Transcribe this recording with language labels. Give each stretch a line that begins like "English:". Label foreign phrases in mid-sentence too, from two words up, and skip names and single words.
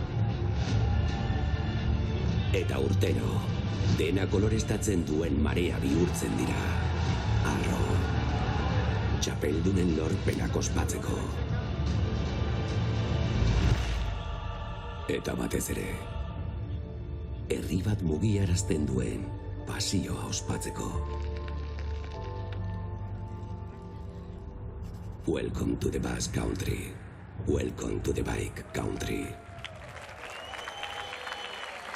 Basque: Eta urtero, dena kolorestatzen duen marea bihurtzen dira. Arro, txapeldunen lorpenak ospatzeko. Eta batez ere, herri bat mugiarazten duen pasioa ospatzeko.
English: Welcome to the Basque Country. Welcome to the Bike Country.